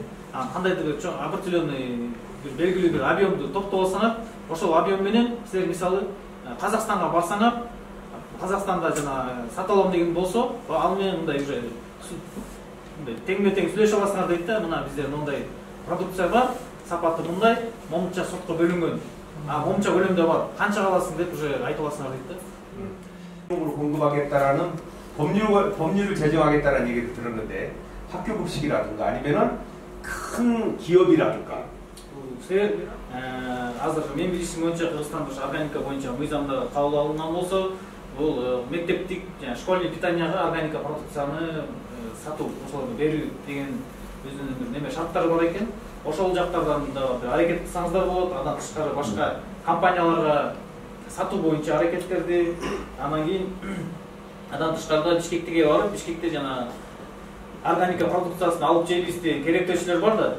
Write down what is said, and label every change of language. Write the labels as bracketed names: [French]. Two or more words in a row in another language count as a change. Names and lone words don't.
[Kyrgyz] Кандайдыр бир определенный бир белгилүү бир объемду топтоп алсаңар, ошол объем менен силер мисалы Казакстанга барсаңар, Казакстанда жана сата алам деген болсо, ал менен мындай уже теңме-тең сүйлөшө аласыңар дейт да, мына бизде мындай продукция бар, сапаты мындай, момунча сотко бөлүнгөн. Момунча көлөмдө бар. Канча аласың деп уже айтып аласыңар дейт да. [Korean] 공급하겠다라는 법률을 제정하겠다는 얘기를 들었는데 학교 급식이라든가 아니면은 큰 기업이라든가. [Kyrgyz] Азыр мен билишим боюнча Кыргызстанда органика боюнча мыйзамда кабыл алынган болсо, бул мектептик жана [Russian] школьный питанияга [Kyrgyz] органика продукцияны сатуу, ошолорду берүү деген өзүнүн бир неме шарттары бар экен. Ошол жактардан да бир аракет кылсаңыздар болот. Андан тышкары башка компанияларга сатуу боюнча аракеттерди, анан кийин андан тышкарыда Бишкектеге барып, Бишкекте жана органика продукциясын алып жейбизди керектөөчүлөр бар да.